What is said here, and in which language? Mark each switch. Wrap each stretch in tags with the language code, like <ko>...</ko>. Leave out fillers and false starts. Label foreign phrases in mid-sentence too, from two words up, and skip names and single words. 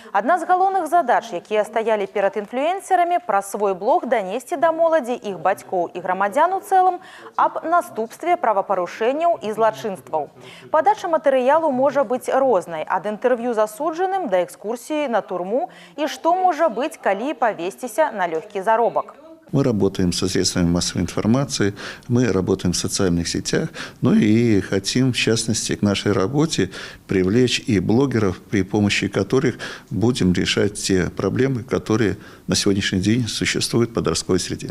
<be>Адна з галоўных задач, якія стаялі перад інфлюэнсерамі, праз свой блог данесці да моладзі, іх бацькоў і грамадзян у цэлым аб наступстве правапарушэнняў і злачынстваў. Падача матэрыялу можа быць рознай, ад інтэрв'ю з асуджаным да экскурсіі на турму і што можа быць, калі павесціся на лёгкі заробак.</be> <ru>Мы работаем со средствами массовой информации, мы работаем в социальных сетях, ну и хотим, в частности, к нашей работе привлечь и блогеров, при помощи которых будем решать те проблемы, которые на сегодняшний день существуют в подростковой среде.</ru>